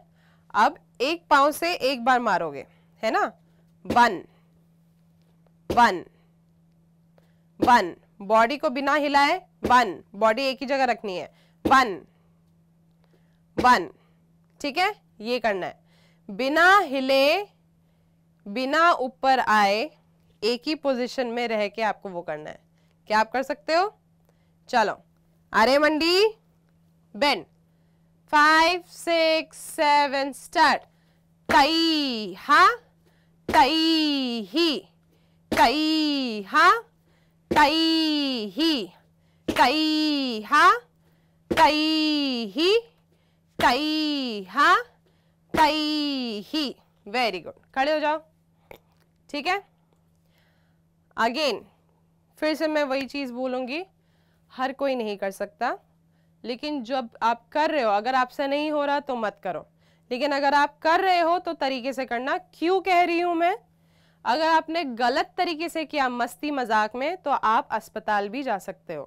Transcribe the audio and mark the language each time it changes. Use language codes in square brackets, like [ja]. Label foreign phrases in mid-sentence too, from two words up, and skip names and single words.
[hi] अब एक पाँव से एक बार मारोगे, है ना, 1 1 1, बॉडी को बिना हिलाए 1, बॉडी एक ही जगह रखनी है, 1 1, ठीक है। ये करना है, बिना हिले, बिना ऊपर आए, एक ही पोजीशन में रह के आपको वो करना है। क्या आप कर सकते हो? चलो, अरे मंडी, बेंड, 5 6 7 स्टार्ट। तई हा, तई ही, तई हा, तई ही, तई हा, तई ही, तई हा, तई ही। [en] very good, [hi] खड़े हो जाओ। ठीक है, अगेन फिर से मैं वही चीज बोलूंगी, हर कोई नहीं कर सकता, लेकिन जब आप कर रहे हो, अगर आपसे नहीं हो रहा तो मत करो, लेकिन अगर आप कर रहे हो तो तरीके से करना। क्यों कह रही हूं मैं, अगर आपने गलत तरीके से किया मस्ती मजाक में तो आप अस्पताल भी जा सकते हो।